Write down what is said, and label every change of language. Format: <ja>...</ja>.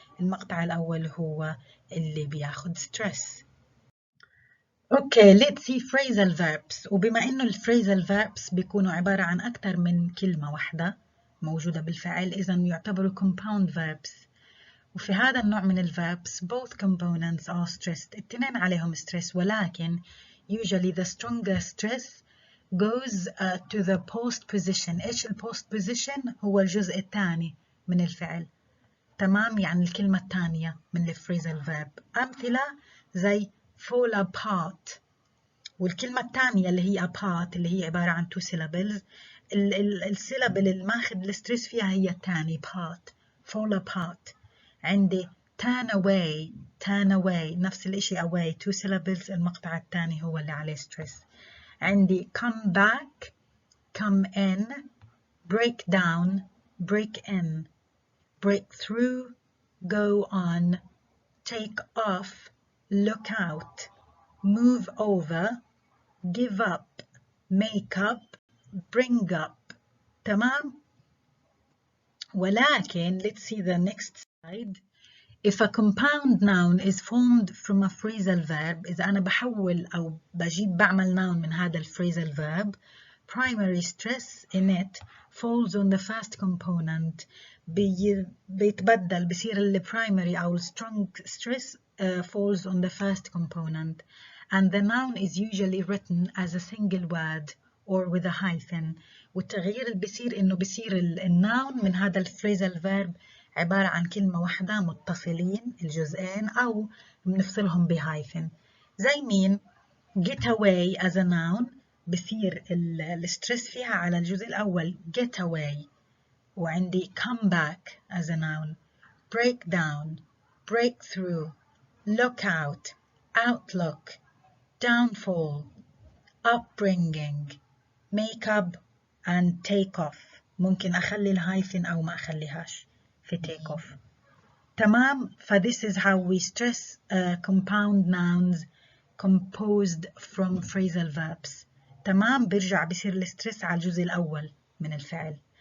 <ar>المقطع الأول هو اللي بياخد ستريس.</ar> <en>Okay, let's see phrasal verbs.</en> <ar>وبما إنه الphrasal verbs بيكونوا عبارة عن أكثر من كلمة واحدة موجودة بالفعل إذن يعتبروا compound verbs. وفي هذا النوع من الverbs</ar> <en>both components are stressed.</en> <ar>الاثنين عليهم</ar> <en>stress</en> <ar>ولكن</ar> <en>usually the stronger stress goes to the post position.</en> <ar>إيش post position؟ هو الجزء الثاني من الفعل. تمام. يعني الكلمة الثانية من الphrasal verb. أمثلة زي fall apart. والكلمة الثانية اللي هي apart اللي هي عبارة عن</ar> <en>two syllables.</en> <ar>السيلابل اللي ماخذ الستريس فيها هي الثاني part. fall apart. عندي turn away نفس الاشي away 2 syllables المقطع الثاني هو اللي عليه stress.</ar> <en>عندي come back come in break down break in break through go on take off look out move over give up make up bring up.</en> <ar>تمام؟ ولكن</ar> <en>let's see the next slide. If a compound noun is formed from a phrasal verb,</en> <ar>إذا أنا بحول أو بعمل noun من هذا الphrasal verb,</ar> <en>primary stress in it falls on the first component.</en> <ar>بيتبدل بصير</ar> <en>ال primary أو strong stress falls on the first component. And the noun is usually written as a single word or with a hyphen.</en> <ar>والتغيير اللي بيصير إنه بيصير الnoun من هذا الphrasal verb عبارة عن كلمة واحدة متصلين الجزئين أو بنفصلهم بهايفن. زي مين؟</ar> <en>get away as a noun</en> <ar>بصير الستريس فيها على الجزء الأول get away.</ar> <en>وعندي come back as a noun break down break through look out outlook downfall upbringing make up and take off.</en> <ar>ممكن أخلي الهايفن أو ما أخليهاش في take off. تمام؟</ar> <en>this is how we stress compound nouns composed from phrasal verbs.</en> <ar>تمام؟ برجع بصير الستريس على الجزء الأول من الفعل.</ar>